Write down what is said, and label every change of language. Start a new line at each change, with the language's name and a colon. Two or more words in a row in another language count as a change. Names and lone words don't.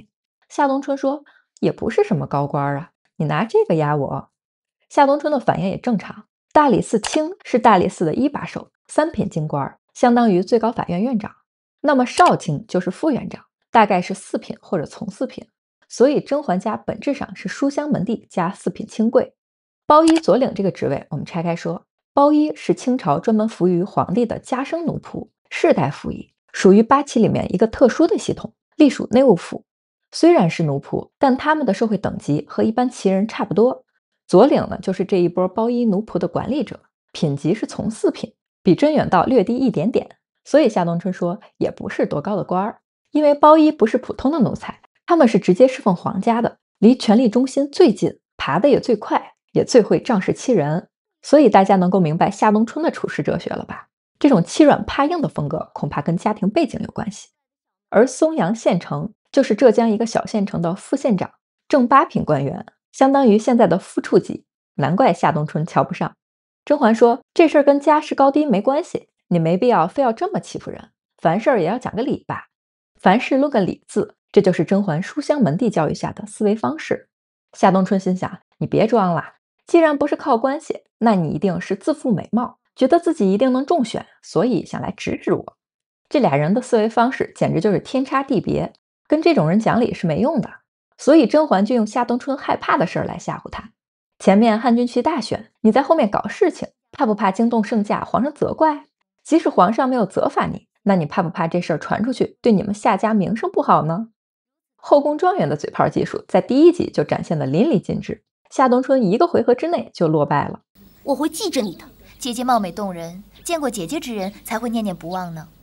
Chinese: 夏冬春說，也不是什麼高官啊，你拿這個壓我。夏冬春的反应也正常，大理寺卿是大理寺的一把手，3品京官，相当于最高法院院长。那麼少卿就是副院長，大概是4品或者从4品。所以甄嬛家本質上是書香門第加4品清貴。包衣左領這個職位我們拆開說，包衣是清朝專門服於皇帝的家生奴僕，世代服役，屬於8旗裡面一個特殊的系統，隸屬內務府。雖然是奴僕，但他們的社会等級和一般旗人差不多。左領呢，就是這一波包衣奴僕的管理者，品級是從4品，比甄遠道略低一點點。所以夏冬春說也不是多高的官兒，因為包衣不是普通的奴才，他們是直接侍奉皇家的，離權力中心最近，爬得也最快，也最會仗勢欺人。所以大家能夠明白夏冬春的處世哲學了吧？這種欺軟怕硬的風格恐怕跟家庭背景有關係。而松陽縣城就是浙江一個小縣城的副縣長，正8品官員，相當於現在的副處級，難怪夏冬春瞧不上。甄嬛說，這事兒跟家世高低沒關係，你沒必要非要這麼欺負人，凡事也要講個理吧。凡事論個理字，這就是甄嬛書香門第教育下的思維方式。夏冬春心想，你別裝了，既然不是靠關係，那你一定是自負美貌，覺得自己一定能中選，所以想來指指我。這倆人的思維方式簡直就是天差地別，跟這種人講理是沒用的。所以甄嬛就用夏冬春害怕的事儿来嚇唬他。前面汉军旗大選，你在後面搞事情，怕不怕惊动聖駕，皇上責怪？即使皇上沒有責罰你，那你怕不怕這事兒傳出去，對你們夏家名聲不好呢？後宮狀元的嘴炮技術在第1集就展現得淋漓盡致，夏冬春1個回合之內就落敗了。我會記着你的。姐姐貌美動人，見過姐姐之人才會念念不忘呢。